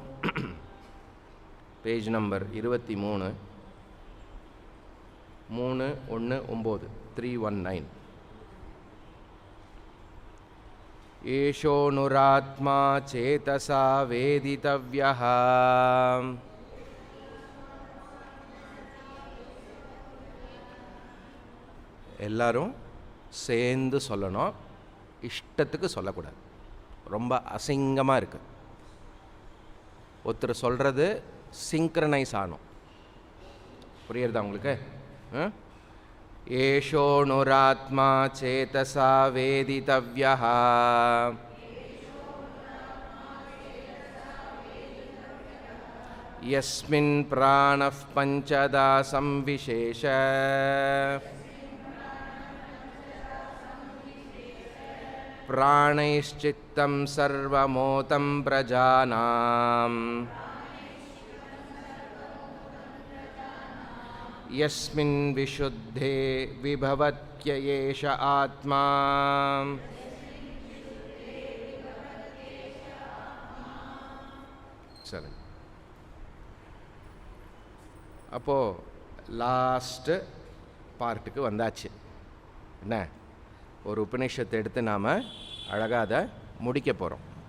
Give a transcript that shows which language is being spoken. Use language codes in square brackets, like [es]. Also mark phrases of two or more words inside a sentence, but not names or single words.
[en] page number [ta] 23 319 319 [sa] एषोऽनुरात्मा चेतसा वेदितव्यः [ta] எல்லாரும் சேர்ந்து சொல்லணும், இஷ்டத்துக்கு சொல்லக்கூடாது. ரொம்ப அசிங்கமாக இருக்கு. ஒருத்தர் சொல்கிறது சிங்க்ரனைஸ் ஆகணும். புரியுறதா உங்களுக்கு? [sa] एषोऽनुरात्मा चेतसा वेदितव्यः यस्मिन् प्राणः पञ्चधा संविवेश प्राणैश्चित्तं सर्वमोतं प्रजानां यस्मिन् विशुद्धे विभवत्ययेष आत्मा சரி. [ta] அப்போது [en] last part [ta] வந்தாச்சு. என்ன, ஒரு உபநிஷத்தை எடுத்து நாம் அழகாக அதை முடிக்க போகிறோம்.